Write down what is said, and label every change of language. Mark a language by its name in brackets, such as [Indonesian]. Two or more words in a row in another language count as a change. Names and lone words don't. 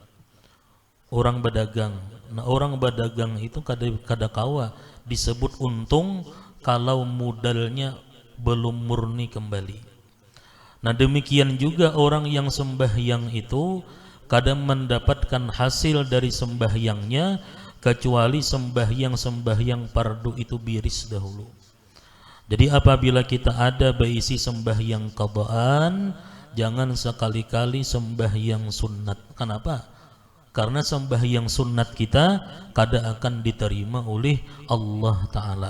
[Banjar] Orang berdagang, nah orang berdagang itu kadakawa disebut untung kalau modalnya belum murni kembali. [Indonesian] Nah demikian juga orang yang sembahyang itu kadang mendapatkan hasil dari sembahyangnya kecuali sembahyang fardu itu biris dahulu. Jadi apabila kita ada berisi sembahyang qadaan, jangan sekali-kali sembahyang sunat. Kenapa? [Banjar] Karena sembahyang sunat kita kada akan diterima oleh Allah Ta'ala.